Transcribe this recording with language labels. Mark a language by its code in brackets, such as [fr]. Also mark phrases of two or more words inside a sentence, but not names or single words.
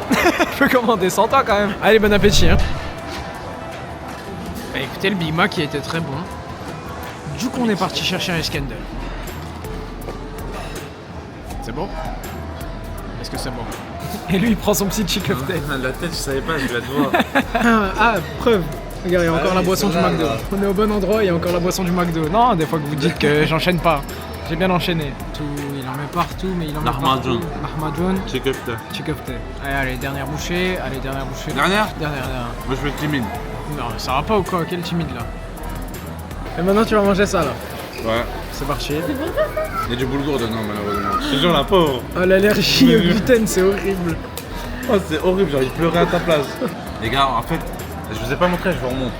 [fr] Je peux commander sans toi quand même. Allez, bon appétit. Hein. Bah, écoutez, le Big Mac il était très bon. Du coup, on est parti chercher un Iskender. C'est bon? Est-ce que c'est bon? Et lui, il prend son petit chick of day. La tête, je savais pas, je vais te voir. Ah, preuve. Regarde, il y a encore Ah la oui, boisson du celle-là, McDo. là. On est au bon endroit, il y a encore la boisson du McDo. Non, des fois que vous dites que j'enchaîne pas. J'ai bien enchaîné. Tout, il en met partout, mais il en met Lahmacun. partout. Lahmacun. Check köfte. Chikofte. Allez, dernière bouchée. Allez, dernière bouchée. Dernière? Dernière. Moi je veux être timide. Non, mais ça va pas ou quoi? Quel timide là. Et maintenant tu vas manger ça là. Ouais. C'est parti. Il y a du boulgour dedans malheureusement. Je te jure la pauvre. Oh, l'allergie au gluten, c'est horrible. Oh c'est horrible, genre il pleurait à ta place. Les gars, en fait, je vous ai pas montré, je vous remonte.